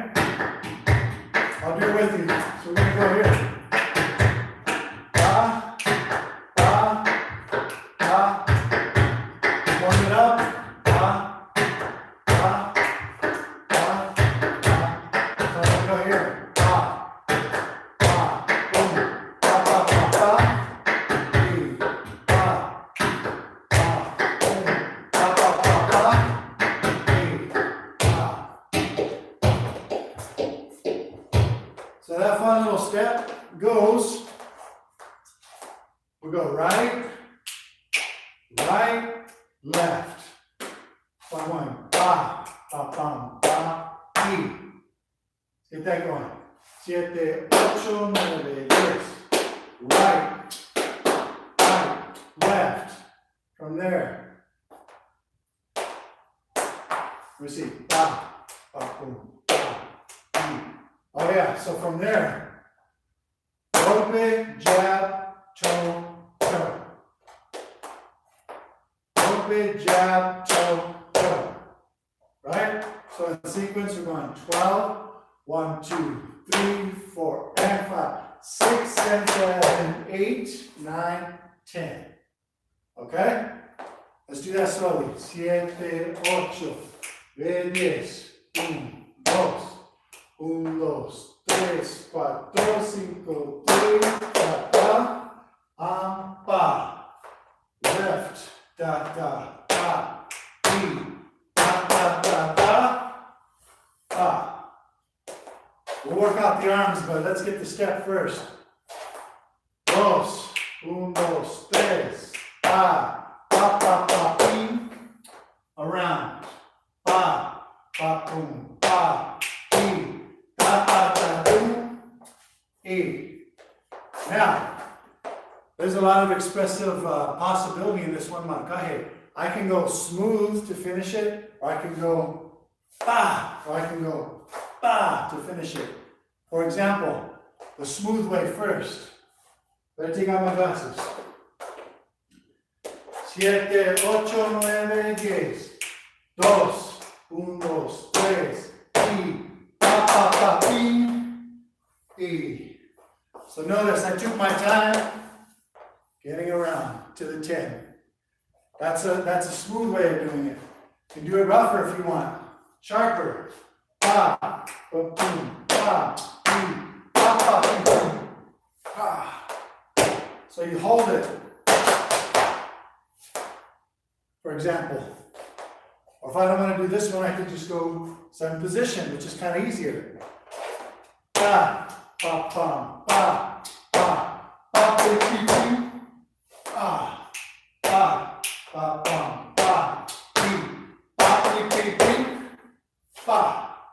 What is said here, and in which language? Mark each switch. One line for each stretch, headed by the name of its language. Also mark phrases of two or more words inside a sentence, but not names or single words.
English: I'll do it with you. So we're going to go here. Ba, ba, ba. Warm it up. Ba, ba, ba, ba. So I'm going to go here. Ba, ba, boom. Ba, ba, ba, ba. Three, ba. So that fun little step goes, we go right, right, left. So I'm going ba, ba, bam, ba, y. Get that going. 7, 8, 9, 10. Right, right, left. From there. Let me see. Ba, ba, boom, ba, y. Oh yeah, so from there, go golpe, jab, toe, toe. Golpe, jab, toe, toe. Right? So in sequence, we're going 12, 1, 2, 3, 4, and 5, 6, 7, 8, 9, 10. Okay? Let's do that slowly. 7, 8, 9, 10. 1, 2, 1, 2, 3, 4, 5, 6, 7, pa. Left, da, da, da, e, da, da, da, da, pa. We'll work out the arms, but let's get the step first. 2, 1, 2, 3, pa, pa, pa, pa, ping, around, pa, pa, boom, pa, e, da, da, da, boom, e. Now, there's a lot of expressive possibility in this one marcaje. I can go smooth to finish it, or I can go pa, or I can go pa to finish it. For example, the smooth way first. Better take out my glasses. 7, 8, 9, 10. 2, 1, 2, 3, y, pa, pa, pa, y. So notice I took my time getting around to the 10. That's a smooth way of doing it. You can do it rougher if you want. Sharper. Pa, pa, boom, pa, boom, pa, pa, boom, pa. So you hold it. For example. Or if I don't want to do this one, I could just go 7 position, which is kind of easier. Pa, pa, pa, pa, pa, pa, pa, pa, pa, pa, pa, pa, pa.